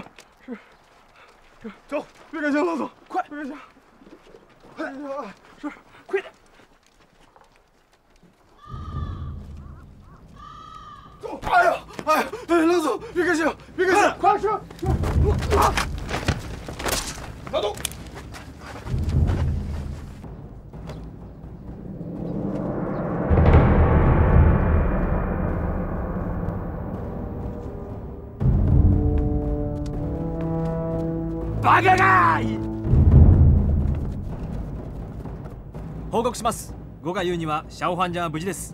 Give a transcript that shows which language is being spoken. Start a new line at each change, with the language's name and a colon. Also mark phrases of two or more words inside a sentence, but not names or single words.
Chinese: 走，别开枪，老总，快，别开枪。快，是，快点。哎呀，老总，别开枪，别开枪，快是。老总。
Japanese: バカが報告します。5が言うにはシャオファンジャンは無事です。